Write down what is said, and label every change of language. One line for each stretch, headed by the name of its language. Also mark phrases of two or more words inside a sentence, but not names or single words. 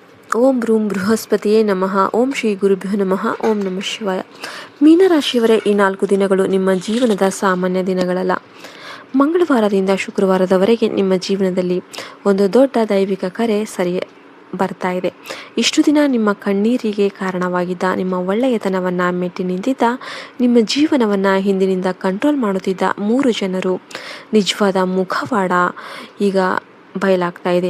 Sanskrit: ಓಂ ಭ್ರೂಂ ಬೃಹಸ್ಪತಿಯೇ ನಮಃ. ಓಂ ಶ್ರೀ ಗುರುಭ್ಯೋ ನಮಃ. ಓಂ ನಮಃ ಶಿವಾಯ.
Kannada: ಮೀನರಾಶಿಯವರೇ, ಈ 4 ದಿನಗಳು ನಿಮ್ಮ ಜೀವನದ ಸಾಮಾನ್ಯ ದಿನಗಳಲ್ಲ. ಮಂಗಳವಾರದಿಂದ ಶುಕ್ರವಾರದವರೆಗೆ ನಿಮ್ಮ ಜೀವನದಲ್ಲಿ ಒಂದು ದೊಡ್ಡ ದೈವಿಕ ಕರೆ ಬರ್ತಾ ಇದೆ. ಇಷ್ಟು ದಿನ ನಿಮ್ಮ ಕಣ್ಣೀರಿಗೆ ಕಾರಣವಾಗಿದ್ದ, ನಿಮ್ಮ ಒಳ್ಳೆಯತನವನ್ನು ಮೆಟ್ಟಿ ನಿಂತಿದ್ದ, ನಿಮ್ಮ ಜೀವನವನ್ನು ಹಿಂದಿನಿಂದ ಕಂಟ್ರೋಲ್ ಮಾಡುತ್ತಿದ್ದ 3 ಜನರು ನಿಜವಾದ ಮುಖವಾಡ ಈಗ ಬಯಲಾಗ್ತಾ ಇದೆ.